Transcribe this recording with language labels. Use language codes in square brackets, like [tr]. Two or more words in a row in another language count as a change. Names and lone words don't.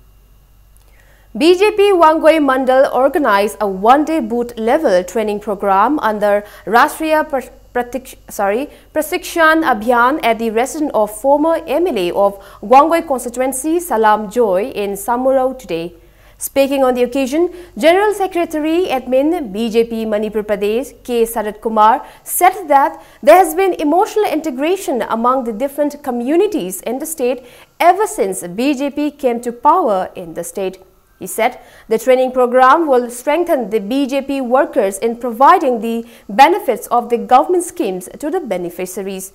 [en] BJP Wangoi Mandal organized a one-day booth level training program under Rashtriya Prashikshan Abhiyan at the residence of former MLA of Wangoi constituency Salam Joy in Samurao today. Speaking on the occasion, General Secretary Admin BJP Manipur Pradesh K. Sarat Kumar said that there has been emotional integration among the different communities in the state ever since BJP came to power in the state. He said the training program will strengthen the BJP workers in providing the benefits of the government schemes to the beneficiaries.